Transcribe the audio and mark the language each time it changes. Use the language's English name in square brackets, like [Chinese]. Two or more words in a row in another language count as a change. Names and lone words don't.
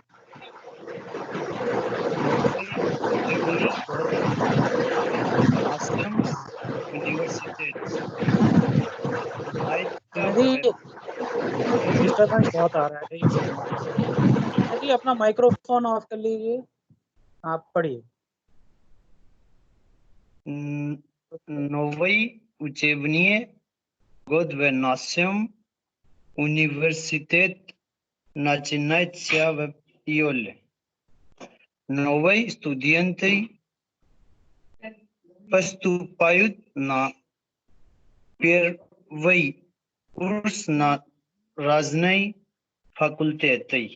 [Hindi] डिस्टर्बेंस बहुत आ रहा है, नहीं सुन रहा. जी अपना [English] microphone off [Hindi] कर लीजिए, आप पढ़िए. [Russian] Новый учебный год в нашем университете начинается в июле. Новые студенты поступают на первый курс на разные факультеты.